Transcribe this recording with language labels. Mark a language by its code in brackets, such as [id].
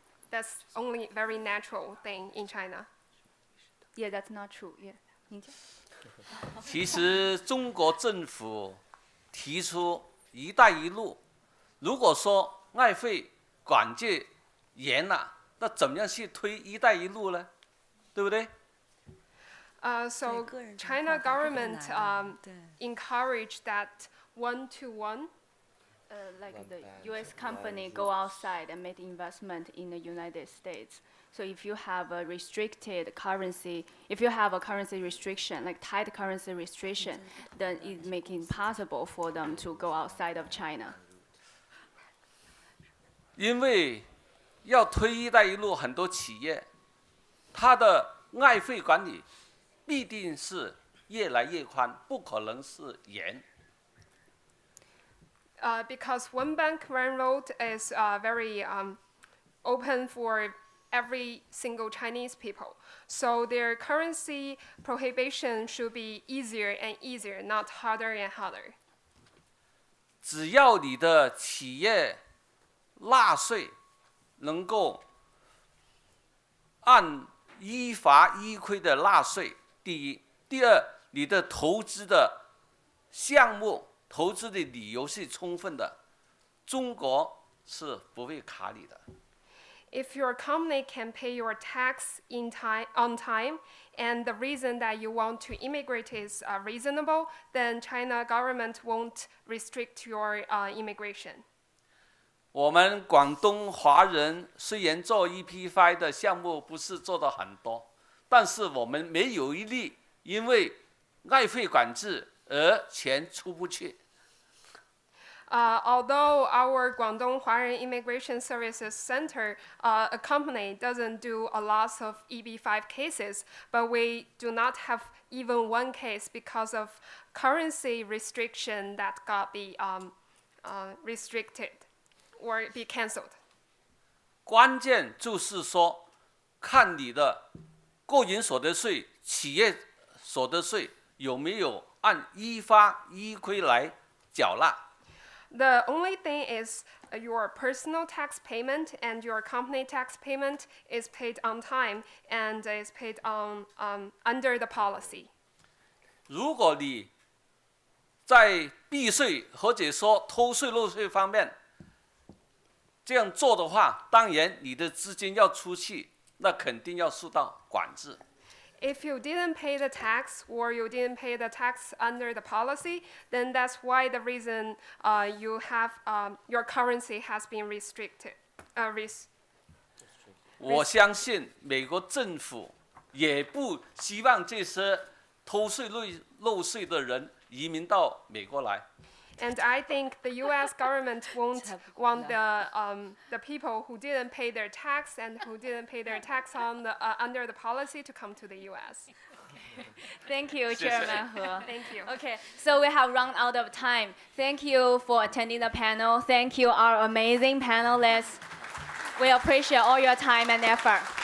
[en] That's only very natural thing in China. Yeah, that's not true. Yeah. [zh] 您讲。其实中国政府提出“一带一路”，如果说外汇管制严了，那怎么样去推“一带一路”呢？对不对 [en] ？So China government encouraged that one-to-one. Like the U.S. company go outside and make investment in the United States. So if you have a restricted currency, if you have a currency restriction, like tight currency restriction, then it makes it impossible for them to go outside of China. [zh] 因为要推“一带一路”，很多企业它的外汇管理必定是越来越宽，不可能是严。 [en] Because one bank, one road is very open for every single Chinese people. So their currency prohibition should be easier and easier, not harder and harder. [zh] 只要你的企业纳税能够依法依规的纳税，第一；第二，你的投资的项目、投资的理由是充分的，中国是不会卡你的。 [en] If your company can pay your tax on time, and the reason that you want to immigrate is reasonable, then China government won't restrict your immigration. [zh] 我们广东华人虽然做 EB5 的项目不是做的很多，但是我们没有一例因为外汇管制而钱出不去。 [en] Although our Guangdong Huarun Immigration Services Center, a company, doesn't do a lot of EB5 cases, but we do not have even one case because of currency restriction that got be restricted or be cancelled. [zh] 关键就是说，看你的个人所得税、企业所得税有没有按依法依规来缴纳。 [en] The only thing is your personal tax payment and your company tax payment is paid on time and is paid under the policy. [zh] 如果你在避税或者说偷税漏税方面这样做的话，当然你的资金要出去，那肯定要受到管制。 [en] if you didn't pay the tax or you didn't pay the tax under the policy, then that's why the reason you have your currency has been restricted. [zh] 我相信美国政府也不希望这些偷税漏税的人移民到美国来。 [en] And I think the U.S. government won't want the people who didn't pay their tax and who didn't pay their tax on the, under the policy to come to the U.S. Thank you, Chairman He. Thank you. Okay, so we have run out of time. Thank you for attending the panel. Thank you, our amazing panelists. We appreciate all your time and effort.